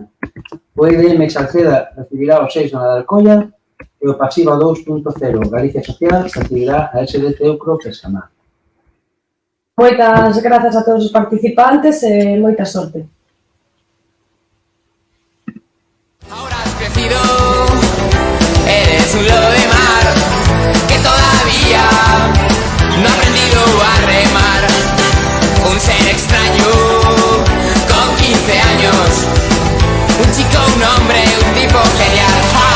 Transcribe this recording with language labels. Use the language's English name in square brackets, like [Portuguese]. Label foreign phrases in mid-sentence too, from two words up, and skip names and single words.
[Galician] O EDM Salceda recibirá o 6 do Nadal Colla e o Pasiva 2.0 Galicia Social recibirá a SD Teucro Pescamar. Moitas grazas a todos os participantes e moita sorte. [Spanish] Ahora has crecido, eres un lobo de mar que todavía no ha aprendido a remar. Un ser extraño con 15 años, un chico, un hombre, un tipo genial.